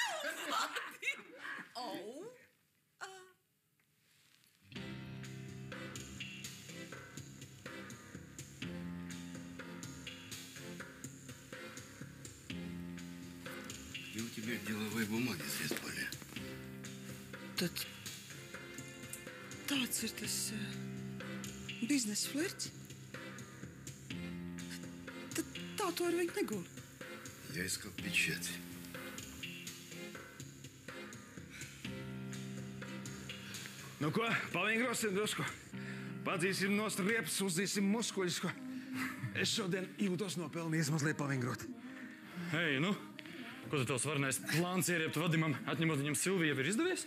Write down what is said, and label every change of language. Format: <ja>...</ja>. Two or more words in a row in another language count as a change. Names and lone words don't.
<ru>И у тебя деловые бумаги здесь были.</ru> <lv>Tad tāds ir tas biznesa flirts. Tad tā tu ar viņu negūli.</lv> <ru>Я искал печать.</ru> <lv>Nu ko, pavingrosim drusku. Padzīsim nost riepas, uzdīsim muskuļus. Es šodien jūtos nopelnījis mazliet pavingrot. Hei, nu, ko tu tavs varnais plāns ieriept Vadimam, atņemot viņam Silviju, jau ir izdevies?</lv>